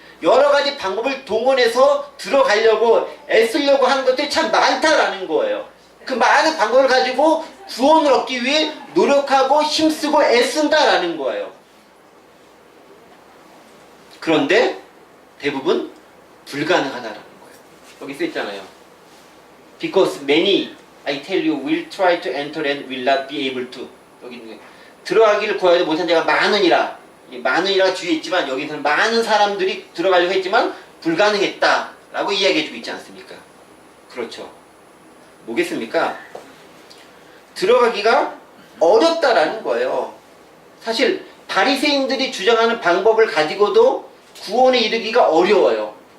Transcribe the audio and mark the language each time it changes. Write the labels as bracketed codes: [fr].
[ko] 여러 가지 방법을 동원해서 들어가려고 애쓰려고 하는 것들이 참 많다라는 거예요. 그 많은 방법을 가지고 구원을 얻기 위해 노력하고 힘쓰고 애쓴다라는 거예요. 그런데 대부분 불가능하다라는 거예요. 여기 써있잖아요. [en] Because many, I tell you, will try to enter and will not be able to. [ko] 여기 있는 거예요. 들어가기를 구하여도 못한 자가 많으니라. 많으니라 뒤에 있지만 여기서는 많은 사람들이 들어가려고 했지만 불가능했다라고 이야기해주고 있지 않습니까? 그렇죠. 뭐겠습니까? 들어가기가 어렵다라는 거예요. 사실 바리새인들이 주장하는 방법을 가지고도 구원에 이르기가 어려워요.